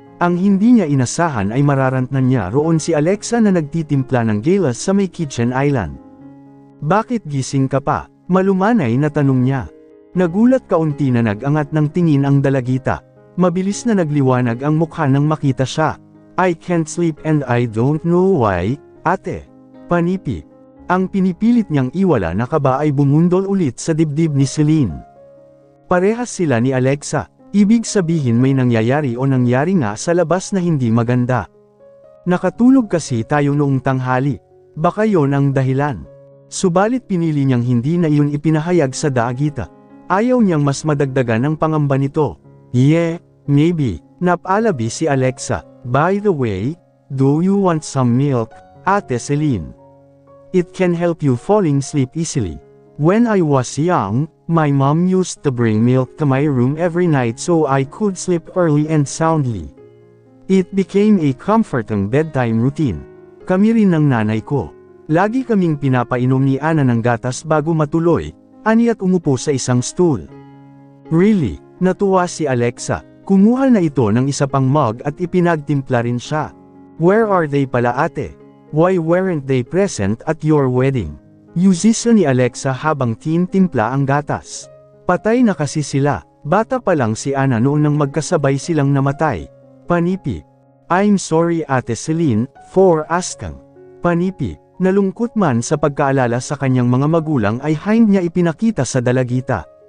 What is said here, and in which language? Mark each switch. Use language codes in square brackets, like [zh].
[tl] Ang hindi niya inasahan ay mararantnan niya roon si Alexa na nagtitimpla ng galas sa may kitchen island. Bakit gising ka pa? Malumanay na tanong niya. Nagulat kaunti na nag-angat ng tingin ang dalagita. Mabilis na nagliwanag ang mukha nang makita siya. [en] I can't sleep and I don't know why, ate. [tl] Panipi. Ang pinipilit niyang iwala na kaba ay bumundol ulit sa dibdib ni Celine. Parehas sila ni Alexa. Ibig sabihin may nangyayari o nangyari nga sa labas na hindi maganda. Nakatulog kasi tayo noong tanghali. Baka yon ang dahilan. Subalit pinili niyang hindi na iyon ipinahayag sa dalagita. Ayaw niyang mas madagdagan ang pangamba nito. [en] Yeah, maybe. [tl] Napalabi si Alexa. [en] By the way, do you want some milk, Ate Celine? It can help you falling asleep easily. When I was young, my mom used to bring milk to my room every night so I could sleep early and soundly. It became a comforting bedtime routine. [tl] Kami rin ng nanay ko. Lagi kaming pinapainom ni Ana ng gatas bago matuloy, ani at umupo sa isang stool. [en] Really? [tl] Natuwa si Alexa. Kumuha na ito ng isa pang mug at ipinagtimpla rin siya. [en] Where are they pala ate? Why weren't they present at your wedding? [tl] Yusisa ni Alexa habang tinitimpla ang gatas. Patay na kasi sila. Bata pa lang si Anna noon nang magkasabay silang namatay. Panipi. [en] I'm sorry Ate Celine, for asking. [tl] Panipi. Nalungkot man sa pagkaalala sa kanyang mga magulang ay hindi niya ipinakita sa dalagita.